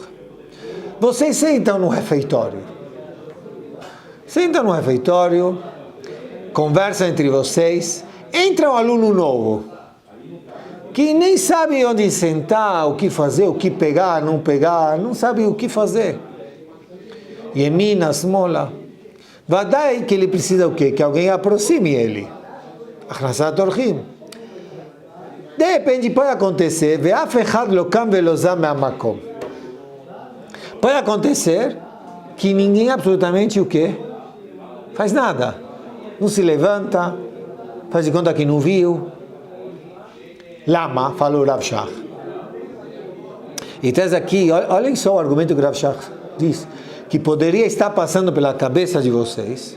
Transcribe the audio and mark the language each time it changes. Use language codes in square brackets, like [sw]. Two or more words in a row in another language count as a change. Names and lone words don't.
[pt] Vocês sentam no refeitório. Sentam no refeitório, conversam entre vocês, entra um aluno novo, que nem sabe onde sentar, o que fazer, o que pegar, não sabe o que fazer. [he] ימינה, שמאלה. [pt] Vadai que ele precisa o quê? Que alguém aproxime ele. [he] הכנסת אורחים. [pt] De repente pode acontecer, [he] ואף אחד לא קם ולא זז מהמקום. [pt] Pode acontecer que ninguém absolutamente o quê? Faz nada. Não se levanta, faz de conta que não viu. Lama, falou Rav Shach. E traz aqui, olhem só o argumento que Rav Shach diz, que poderia estar passando pela cabeça de vocês.